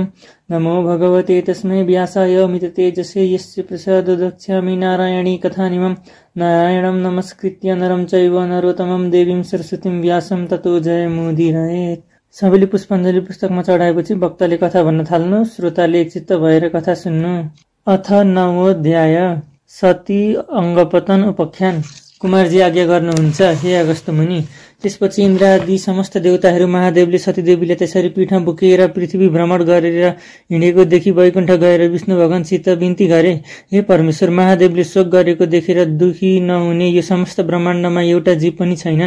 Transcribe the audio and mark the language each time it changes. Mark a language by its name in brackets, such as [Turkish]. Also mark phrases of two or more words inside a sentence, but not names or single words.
[Sanskrit] नमो भगवते तस्मै व्यासाय अमिततेजसे यस्य प्रसाददक्ष्यामि नारायणी कथानिमं। नारायणं नमस्कृत्य नरं चैव नरोत्तमं देवीं सरस्वतीं व्यासं ततो जयमुदीरयेत्। [Nepali] सबैले पुष्पाञ्जली पुस्तकमा चढाएपछि वक्ताले कथा भन्न थाल्नु। श्रोताले एकचित्त भएर कथा सुन्नु। [Sanskrit] अथ नवोऽध्याय। सती अङ्गपतन उपाख्यान। [Nepali] कुमारजी आज्ञा गर्नुहुन्छ हे अगस्त्य मुनि। त्यसपछि इन्द्रादि समस्त देवताहरू महादेवले सतीदेवीले त्यसरी पीठमा बोकेर पृथ्वी भ्रमण गरेर हिँडेको देखि वैकुण्ठ गएर विष्णु भगवानसित बिन्ती गरे। हे परमेश्वर, महादेवले शोक गरेको देखेर दुखी नहुने यो समस्त ब्रह्माण्डमा एउटा जीव पनि छैनन्।